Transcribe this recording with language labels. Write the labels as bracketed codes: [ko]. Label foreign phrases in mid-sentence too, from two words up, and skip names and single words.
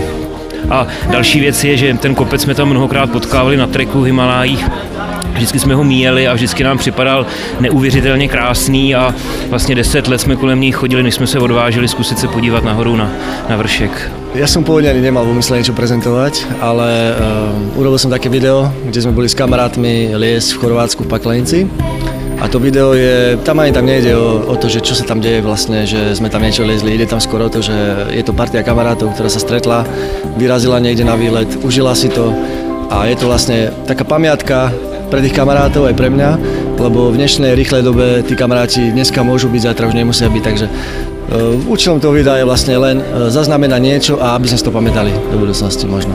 [cs] A další věc je, že ten kopec jsme tam mnohokrát potkávali na treku v Himalájích. Vždycky jsme ho míjeli a vždycky nám připadal neuvěřitelně krásný a vlastně 10 let jsme kolem něj chodili, než jsme se odvážili zkusit se podívat nahoru na vršek. [sk] Ja som pôvodne ani nemal v úmysle niečo prezentovať, ale urobil som také video, kde sme boli s kamarátmi liesť v Chorvátsku v Paklenci. A to video tam nejde o to, že čo sa tam deje vlastne, že sme tam niečo liezli. Ide tam skoro o to, že je to partia kamarátov, ktorá sa stretla, vyrazila niekde na výlet, užila si to a je to vlastne taká pamiatka pre tých kamarátov aj pre mňa, lebo v dnešnej rýchlej dobe tí kamaráti dneska môžu byť, zajtra už nemusia byť, takže účelom toho videa je vlastne len zaznamenať niečo a aby sme si to pamätali do budúcnosti možno.